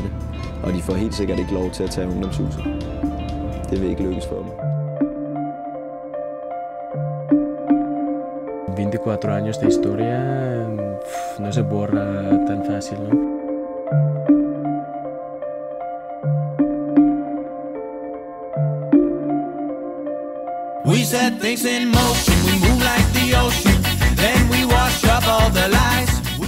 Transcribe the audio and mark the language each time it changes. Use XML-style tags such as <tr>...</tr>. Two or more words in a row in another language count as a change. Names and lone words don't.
<da>Og de får helt sikkert ikke lov til at tage Ungdomshuset. Det vil ikke lykkes for dem.</da> <es>24 años de historia no se borra tan fácil, ¿no?</es> <en>We set things in motion, we move like the ocean, then we wash up all the lies.</en>